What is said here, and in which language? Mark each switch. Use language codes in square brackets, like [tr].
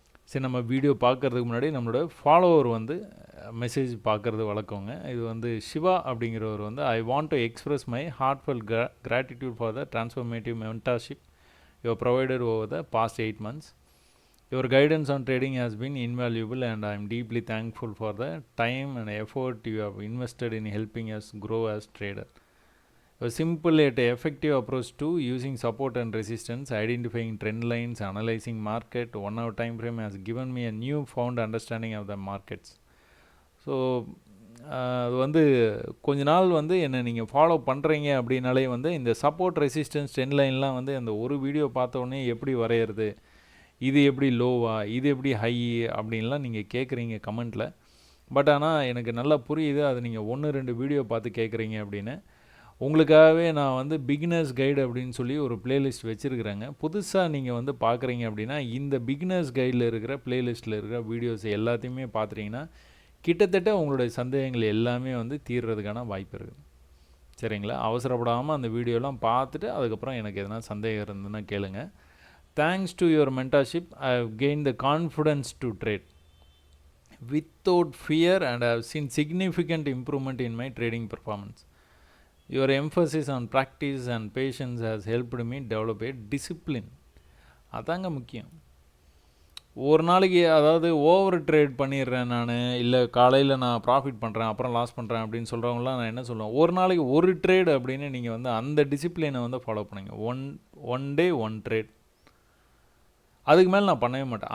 [ta] சரி, நம்ம வீடியோ பார்க்குறதுக்கு முன்னாடி நம்மளோட ஃபாலோவர் மெசேஜ் பார்க்குறது வழக்கங்க. இது சிவா அப்படிங்கிறவர் [en] I want to express my heartful gratitude for the transformative mentorship you provided over the past 8 months. Your guidance on trading has been invaluable and I am deeply thankful for the time and effort you have invested in helping us grow as trader. A simple yet effective approach to using support and resistance, identifying trend lines, analyzing market 1 hour time frame has given me a newfound understanding of the markets. [ta] So அது கொஞ்ச நாள் என்னை நீங்கள் follow பண்ணுறீங்க அப்படின்னாலே இந்த support resistance trend லைன்லாம் அந்த ஒரு வீடியோ பார்த்த உடனே எப்படி வரைகிறது, இது எப்படி லோவா, இது எப்படி ஹை அப்படின்லாம் நீங்கள் கேட்குறீங்க கமெண்ட்டில். பட் ஆனால் எனக்கு நல்லா புரியுது, அது நீங்கள் 1-2 வீடியோ பார்த்து கேட்குறீங்க அப்படின்னு. உங்களுக்காகவே நான் பிகினர்ஸ் கைடு அப்படின்னு சொல்லி ஒரு பிளேலிஸ்ட் வச்சுருக்கிறேங்க. புதுசாக நீங்கள் பார்க்குறீங்க அப்படின்னா இந்த பிகினர்ஸ் கைடில் இருக்கிற பிளேலிஸ்ட்டில் இருக்கிற வீடியோஸ் எல்லாத்தையுமே பார்த்துட்டிங்கன்னா கிட்டத்தட்ட உங்களுடைய சந்தேகங்கள் எல்லாமே தீர்றதுக்கான வாய்ப்பு இருக்குது. சரிங்களா? அவசரப்படாமல் அந்த வீடியோலாம் பார்த்துட்டு அதுக்கப்புறம் எனக்கு எதனா சந்தேகம் இருந்ததுன்னா கேளுங்க. [en] Thanks to your mentorship, I have gained the confidence to trade without fear and I have seen significant improvement in my trading performance. Your emphasis on practice and patience has helped me develop a discipline. [ta] அதாங்க முக்கியம். ஒரு நாளைக்கு அதாவது over trade பண்ணிடுறேன் நான், இல்லை காலையில் நான் ப்ராஃபிட் பண்ணுறேன் அப்புறம் லாஸ் பண்ணுறேன் அப்படின்னு சொல்கிறவங்களாம் நான் என்ன சொல்லுவேன், ஒரு நாளைக்கு ஒரு ட்ரேட் அப்படின்னு நீங்கள் அந்த டிசிப்ளினை ஃபாலோ பண்ணுங்க. [en] one day 1 trade, [ta] அதுக்கு மேலே நான் பண்ணவே மாட்டேன்.